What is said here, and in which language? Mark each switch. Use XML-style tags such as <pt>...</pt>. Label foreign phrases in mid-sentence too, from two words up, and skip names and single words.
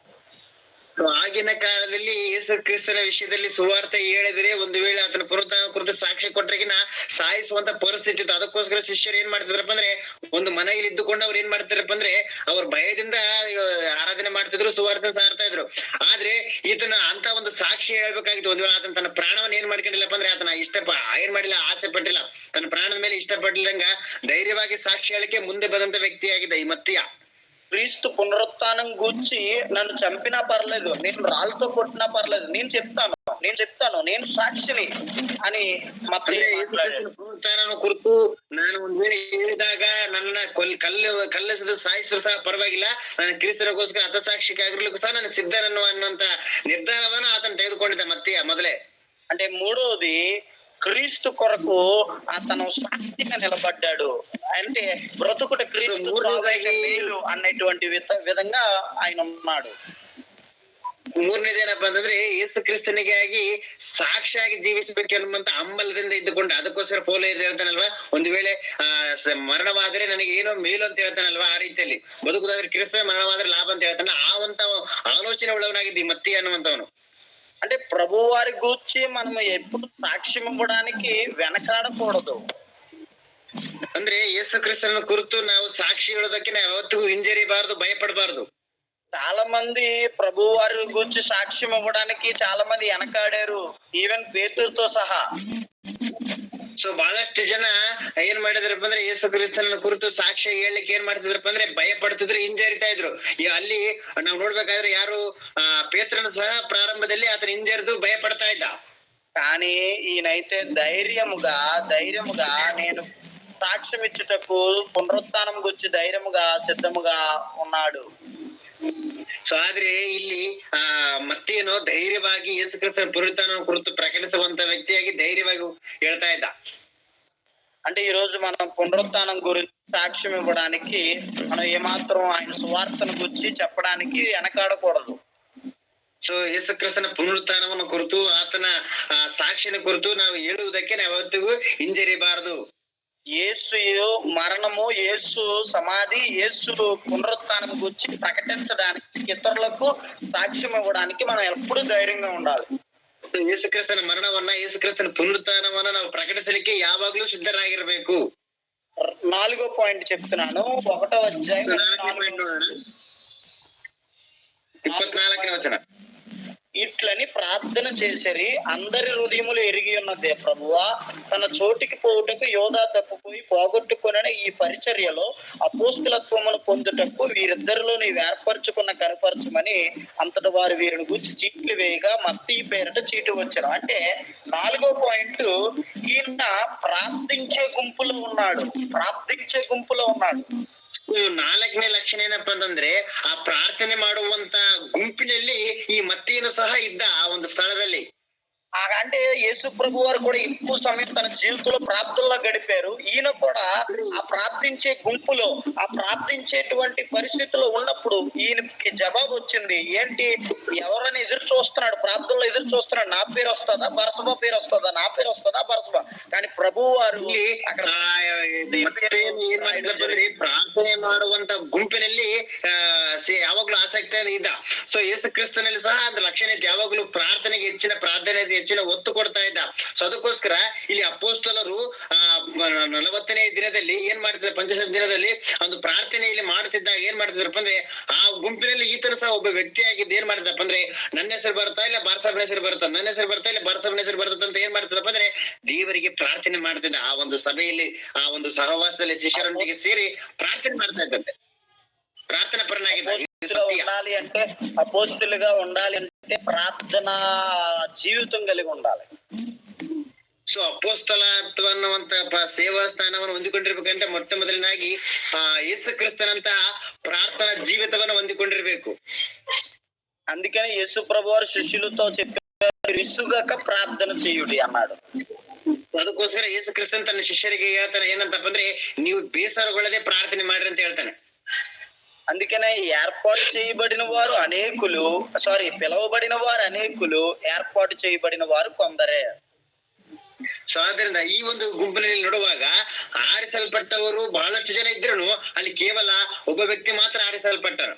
<kn>ಆಗಿನ ಕಾಲದಲ್ಲಿ ಯೇಸು ಕ್ರಿಸ್ತನ ವಿಷಯದಲ್ಲಿ ಸುವಾರ್ತೆ ಹೇಳಿದ್ರೆ ಒಂದು ವೇಳೆ ಆತನ ಪುನರುತ್ಥಾನ ಕುರಿತು ಸಾಕ್ಷಿ ಕೊಟ್ಟರೆಗಿನ ಸಾಯಿಸುವಂತ ಪರಿಸ್ಥಿತಿ ಇತ್ತು. ಅದಕ್ಕೋಸ್ಕರ ಶಿಷ್ಯರು ಏನ್ ಮಾಡ್ತಿದ್ರಪ್ಪ ಅಂದ್ರೆ ಒಂದು ಮನೆಯಲ್ಲಿ ಇದ್ದುಕೊಂಡು ಅವ್ರು ಏನ್ ಮಾಡ್ತಿದ್ರಪ್ಪ ಅಂದ್ರೆ ಅವ್ರ ಭಯದಿಂದ ಆರಾಧನೆ ಮಾಡ್ತಿದ್ರು, ಸುವಾರ್ತೆ ಸಾರ್ತಾ ಇದ್ರು. ಆದ್ರೆ ಈತನ ಅಂತ ಒಂದು ಸಾಕ್ಷಿ ಹೇಳ್ಬೇಕಾಗಿತ್ತು. ಒಂದು ವೇಳೆ ಆತನ ತನ್ನ ಪ್ರಾಣವನ್ನ ಏನ್ ಮಾಡ್ಕೊಂಡಿಲ್ಲಪ್ಪ ಅಂದ್ರೆ ಆತನ ಏನ್ ಮಾಡಿಲ್ಲ, ಆಸೆ ಪಟ್ಟಿಲ್ಲ, ತನ್ನ ಪ್ರಾಣದ ಮೇಲೆ ಇಷ್ಟ ಪಟ್ಟಿಲ್ಲಂಗ ಧೈರ್ಯವಾಗಿ ಸಾಕ್ಷಿ ಹೇಳಿಕೆ ಮುಂದೆ ಬಂದಂತ ವ್ಯಕ್ತಿಯಾಗಿದ್ದ ಈ ಮತ್ತಿಯ.</kn> <te>క్రీస్తు పునరుత్థానం గూర్చి నన్ను చంపినా పర్లేదు, నేను రాళ్ళతో కొట్టినా పర్లేదు, నేను చెప్తాను, నేను సాక్షిని అని</te> <kn>ಪುನರುತ್ಥಾನ ಕುರಿತು ನಾನು ಒಂದ್ ವೇಳೆ ಹೇಳಿದಾಗ ನನ್ನ ಕಲ್ಲಿಸಿದ ಸಾಯಿಸಿದ್ರು ಸಹ ಪರವಾಗಿಲ್ಲ, ನಾನು ಕ್ರಿಸ್ತನಿಗೋಸ್ಕರ ಹತಸಾಕ್ಷಿಗಾಗಿರ್ಲಿಕ್ಕೂ ಸಹ ನಾನು ಸಿದ್ಧನನ್ನುವಂತ ನಿರ್ಧಾರವನ್ನು ಆತನು ತೆಗೆದುಕೊಂಡಿದ್ದ ಮತ್ತೆಯ ಮೊದಲೇ.</kn> <te>అంటే మూడోది, క్రీస్తు కొరకు అతను సాక్షిగా నిలబడ్డాడు. అంటే బ్రతుకుట క్రీస్తు మేలు అన్నటువంటి విధంగా ఆయన ఉన్నాడు.</te> <kn>ಮೂರನೇದೇನಪ್ಪ ಅಂತಂದ್ರೆ ಯೇಸು ಕ್ರಿಸ್ತನಿಗಾಗಿ ಸಾಕ್ಷಿಯಾಗಿ ಜೀವಿಸಬೇಕೆನ್ನುವಂತ ಹಂಬಲದಿಂದ ಇದ್ದುಕೊಂಡು, ಅದಕ್ಕೋಸ್ಕರ ಪೌಲ ಹೇಳ್ತಾನಲ್ವಾ, ಒಂದು ವೇಳೆ ಮರಣವಾದ್ರೆ ನನಗೆ ಏನೋ ಮೇಲು ಅಂತ ಹೇಳ್ತಾನಲ್ವಾ, ಆ ರೀತಿಯಲ್ಲಿ ಬದುಕುದಾದ್ರೆ ಕ್ರಿಸ್ತ, ಮರಣವಾದ್ರೆ ಲಾಭ ಅಂತ ಹೇಳ್ತಾನೆ. ಆ ಒಂದು ಆಲೋಚನೆ ಉಳ್ಳವನಾಗಿದ್ದಿ ಮತ್ತಿ ಅನ್ನುವಂತವನು.</kn> <te>అంటే ప్రభు వారి గూర్చి మనం ఎప్పుడు సాక్ష్యం ఇవ్వడానికి వెనకాడకూడదు.</te> <kn>ಅಂದ್ರೆ ಯೇಸು ಕ್ರಿಸ್ತನ ಕುರಿತು ನಾವು ಸಾಕ್ಷಿ ಹೇಳೋದಕ್ಕೆ ನಾವು ಯಾವತ್ತಿಗೂ ಹಿಂಜರಿಬಾರದು, ಭಯಪಡಬಾರದು.</kn> <te>చాలా మంది ప్రభు వారి గురించి సాక్ష్యం ఇవ్వడానికి చాలా మంది వెనకాడారు, ఈవెన్ పేతురుతో సహా.</te> <kn>ಸೊ ಬಹಳಷ್ಟು ಜನ ಏನ್ ಮಾಡಿದ್ರಪ್ಪ ಅಂದ್ರೆ ಯೇಸು ಕ್ರಿಸ್ತನ ಕುರಿತು ಸಾಕ್ಷ್ಯ ಹೇಳಲಿಕ್ಕೆ ಏನ್ ಮಾಡ್ತಿದ್ರಪ್ಪ ಅಂದ್ರೆ ಭಯ ಪಡ್ತಿದ್ರು, ಹಿಂಜರಿತಾ ಇದ್ರು. ಅಲ್ಲಿ ನಾವು ನೋಡ್ಬೇಕಾದ್ರೆ ಯಾರು ಪೇತ್ರನ ಸಹ ಪ್ರಾರಂಭದಲ್ಲಿ ಆತನ ಹಿಂಜರಿದು ಭಯ ಪಡ್ತಾ ಇದ್ದ.</kn> <te>కానీ ఈయనైతే ధైర్యముగా నేను సాక్ష్యం ఇచ్చుటకు పునరుత్థానం గురించి ధైర్యముగా సిద్ధముగా ఉన్నాడు.</te> <kn>ಸೊ ಆದ್ರೆ ಇಲ್ಲಿ ಮತ್ತೇನೋ ಧೈರ್ಯವಾಗಿ ಯೇಸು ಕ್ರಿಸ್ತನ ಪುನರುತ್ಥಾನ ಕುರಿತು ಪ್ರಕಟಿಸುವಂತ ವ್ಯಕ್ತಿಯಾಗಿ ಧೈರ್ಯವಾಗಿ ಹೇಳ್ತಾ ಇದ್ದ.</kn> <te>అంటే ఈ రోజు మనం పునరుత్థానం గురించి సాక్ష్యం ఇవ్వడానికి మనం ఏమాత్రం ఆయన సువార్తను గురించి చెప్పడానికి వెనకాడకూడదు.</te> <kn>ಸೊ ಯೇಸು ಕ್ರಿಸ್ತನ ಪುನರುತ್ಥಾನವನ್ನು ಕುರಿತು, ಆತನ ಸಾಕ್ಷಿನ ಕುರಿತು ನಾವು ಹೇಳುವುದಕ್ಕೆ ನಾವು ಯಾವತ್ತಿಗೂ ಹಿಂಜರಿಬಾರದು.</kn> <te>యేసు మరణము, యేసు సమాధి, యేసు పునరుత్థానం గురించి ప్రకటించడానికి, ఇతరులకు సాక్ష్యం ఇవ్వడానికి మనం ఎప్పుడు ధైర్యంగా ఉండాలి.</te> <kn>ಯೇಸು ಕ್ರಿಸ್ತನ ಮರಣವನ್ನ, ಯೇಸು ಕ್ರಿಸ್ತನ ಪುನರುತ್ಥಾನವನ್ನ ನಾವು ಪ್ರಕಟಿಸಲಿಕ್ಕೆ ಯಾವಾಗ್ಲೂ ಸಿದ್ಧರಾಗಿರ್ಬೇಕು.</kn> <te>4వ పాయింట్ చెప్తున్నాను. 1వ అధ్యాయం 24వ వచనం. ఇట్లని ప్రార్థన చేసిరి, అందరి హృదయములు ఎరిగి ఉన్నదే ప్రభువా, తన చోటికి పోవుటకు యోధా తప్పిపోయి పోగొట్టుకున్న ఈ పరిచర్యలో అపోస్తులత్వమును పొందుటకు వీరిద్దరిలో నీవు ఏర్పరచుకున్న కనపరచమని అంతట వారు వీరిని గురించి చీట్లు వేయగా మత్తయి పేరట చీటు వచ్చారు. అంటే 4వ పాయింట్, ఈయన ప్రార్థించే గుంపులో ఉన్నాడు.</te> <kn>4ನೇ ಲಕ್ಷಣ ಏನಪ್ಪಾ ಅಂತಂದ್ರೆ ಆ ಪ್ರಾರ್ಥನೆ ಮಾಡುವಂತ ಗುಂಪಿನಲ್ಲಿ ಈ ಮತ್ತಿಯನು ಸಹ ಇದ್ದ ಆ ಒಂದು ಸ್ಥಳದಲ್ಲಿ.</kn> <te>అంటే యేసు ప్రభు వారు కూడా ఎక్కువ సమయం తన జీవితంలో ప్రార్థనలో గడిపారు. ఈయన కూడా ఆ ప్రార్థించే గుంపులో, ఆ ప్రార్థించేటువంటి పరిస్థితిలో ఉన్నప్పుడు ఈయనకి జవాబు వచ్చింది. ఏంటి, ఎవరైనా ఎదురు చూస్తున్నాడు, ప్రార్థనలో ఎదురు చూస్తున్నాడు, నా పేరు వస్తుందా బరసబా పేరు వస్తుందా, నా పేరు వస్తుందా బరసబా. కానీ ప్రభు వారు అక్కడ</te> <kn>ಪ್ರಾರ್ಥನೆ ಮಾಡುವಂತ ಗುಂಪಿನಲ್ಲಿ ಯಾವಾಗ್ಲೂ ಆಸಕ್ತಿ ಇದ್ದ. ಸೊ ಯೇಸು ಕ್ರಿಸ್ತನಲ್ಲಿ ಸಹ ಅದ್ರ ಲಕ್ಷಣ ಇತ್ತು. ಯಾವಾಗ್ಲೂ ಪ್ರಾರ್ಥನೆಗೆ ಹೆಚ್ಚಿನ ಪ್ರಾಧಾನ್ಯತೆ ಹೆಚ್ಚಿನ ಒತ್ತು ಕೊಡ್ತಾ ಇದ್ದ. ಸೊ ಅದಕ್ಕೋಸ್ಕರ ಇಲ್ಲಿ ಅಪೊಸ್ತಲರು 40ನೇ ದಿನದಲ್ಲಿ ಏನ್ ಮಾಡ್ತಿದ್ದಾರೆ, ಪಂಚಶತ ದಿನದಲ್ಲಿ ಒಂದು ಪ್ರಾರ್ಥನೆಯಲ್ಲಿ ಮಾಡ್ತಿದ್ದಾಗ ಏನ್ ಮಾಡ್ತಿದ್ರಪ್ಪ ಅಂದ್ರೆ, ಆ ಗುಂಪಿನಲ್ಲಿ ಈತನ ಸಹ ಒಬ್ಬ ವ್ಯಕ್ತಿಯಾಗಿದ್ದು ಏನ್ ಮಾಡ್ತಿದ್ದಪ್ಪ ಅಂದ್ರೆ, ನನ್ನ ಹೆಸರು ಬರ್ತಾ ಇಲ್ಲ ಬಾರ್ಸಾಬನ ಹೆಸರು ಬರ್ತಾ, ನನ್ನ ಹೆಸರು ಬರ್ತಾ ಇಲ್ಲ ಬಾರ್ಸಾಬನ ಹೆಸರು ಬರ್ತದೆ ಅಂತ ಏನ್ ಮಾಡ್ತಿದ್ದಪ್ಪ ಅಂದ್ರೆ ದೇವರಿಗೆ ಪ್ರಾರ್ಥನೆ ಮಾಡ್ತಿದ್ದ. ಆ ಒಂದು ಸಭೆಯಲ್ಲಿ, ಆ ಒಂದು ಸಹವಾಸದಲ್ಲಿ ಶಿಷ್ಯರೊಂದಿಗೆ ಸೇರಿ ಪ್ರಾರ್ಥನೆ ಮಾಡ್ತಾ ಇದ್ದಂತೆ,</kn> <te>ప్రార్థన ఉండాలి అంటే అపోస్తులుగా ఉండాలి అంటే ప్రార్థనా జీవితం కలిగి ఉండాలి.</te> <kn>ಸೊ ಅಪೋಸ್ತಲತ್ವ ಅನ್ನುವಂತ ಸೇವಾ ಸ್ಥಾನವನ್ನು ಹೊಂದಿಕೊಂಡಿರ್ಬೇಕಂటే ಮೊಟ್ಟ ಮೊದಲನಾಗಿ ಯೇಸು ಕ್ರಿಸ್ತನಂತ ಪ್ರಾರ್ಥನಾ ಜೀವಿತವನ್ನು ಹೊಂದಿಕೊಂಡಿರ್ಬೇಕು.</kn> <te>అందుకని యేసు ప్రభువారు శిష్యులతో చెప్పారు, విసుగక ప్రార్థన చేయుడి అన్నాడు.</te> <kn>ಅದಕ್ಕೋಸ್ಕರ ಯೇಸು ಕ್ರಿಸ್ತನ್ ತನ್ನ ಶಿಷ್ಯರಿಗೆ ಹೇಳ್ತಾನೆ ಏನಂತಪ್ಪ ಅಂದ್ರೆ, ನೀವು ಬೇಸರಗೊಳ್ಳದೆ ಪ್ರಾರ್ಥನೆ ಮಾಡ್ರಿ ಅಂತ ಹೇಳ್ತಾನೆ.</kn> <te>అందుకనే ఏర్పాటు చేయబడిన వారు అనేకులు, పిలువబడిన వారు అనేకులు, ఏర్పాటు చేయబడిన వారు కొందరే.</te> <kn>ಸೊ ಆದ್ರಿಂದ ಈ ಒಂದು ಗುಂಪಿನಲ್ಲಿ ನೋಡುವಾಗ ಆರಿಸಲ್ಪಟ್ಟವರು ಬಹಳಷ್ಟು ಜನ ಇದ್ರು, ಅಲ್ಲಿ ಕೇವಲ ಒಬ್ಬ ವ್ಯಕ್ತಿ ಮಾತ್ರ ಆರಿಸಲ್ಪಟ್ಟರು.</kn>